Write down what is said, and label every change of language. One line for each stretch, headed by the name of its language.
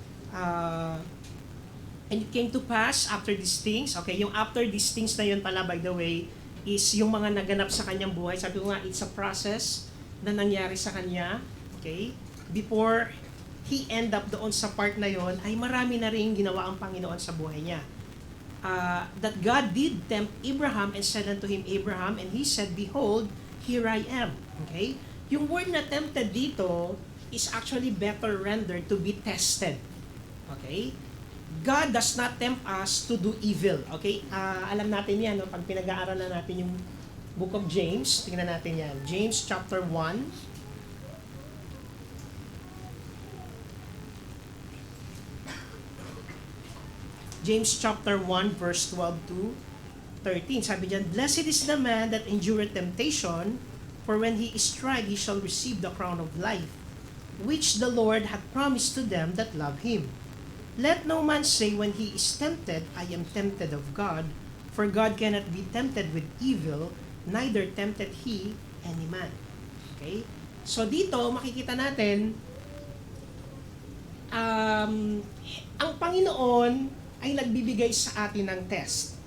English: Uh, and it came to pass after these things, okay, yung after these things
Filipino: na yun pala,
English: by the way, is
Filipino: yung mga naganap sa kanyang buhay. Sabi ko nga,
English: it's a process
Filipino: na nangyari sa kanya, okay?
English: Before he end up
Filipino: doon sa part na yon, ay marami na rin ginawa ang Panginoon sa buhay niya.
English: That God did tempt Abraham and said unto him, Abraham, and he said, Behold, here I am. Okay? Yung word na tempted dito is actually better rendered to be tested. Okay? God does not tempt us to do evil.
Filipino: Okay? Alam natin yan, no? Pag pinag-aaralan natin yung Book of James, tingnan natin yan. James chapter 1.
English: James chapter 1 verse 12 to 13.
Filipino: Sabi diyan,
English: Blessed is the man that endureth temptation, for when he is tried, he shall receive the crown of life, which the Lord hath promised to them that love him. Let no man say when he is tempted, I am tempted of God, for God cannot be tempted with evil, neither tempted he any man. Okay?
Filipino: So dito, makikita natin, ang Panginoon ay nagbibigay sa atin ng test.